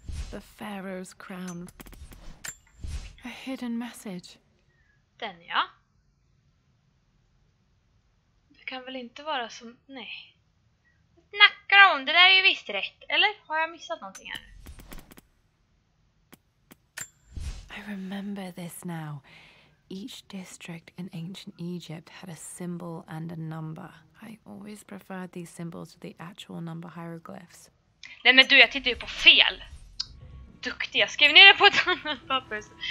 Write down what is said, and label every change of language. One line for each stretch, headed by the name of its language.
English: The pharaoh's crown. A hidden message.
Swedish: Den, ja. Det kan väl inte vara som... Nej. Vad snackar om? Det där är ju visst rätt. Eller har jag missat någonting här?
English: I remember this now. Each district in ancient Egypt had a symbol and a number. I always preferred these symbols to the actual number hieroglyphs.
Swedish: Nej men du, jag tittar ju på fel. Duktig, jag skrev ner det på ett annat papper.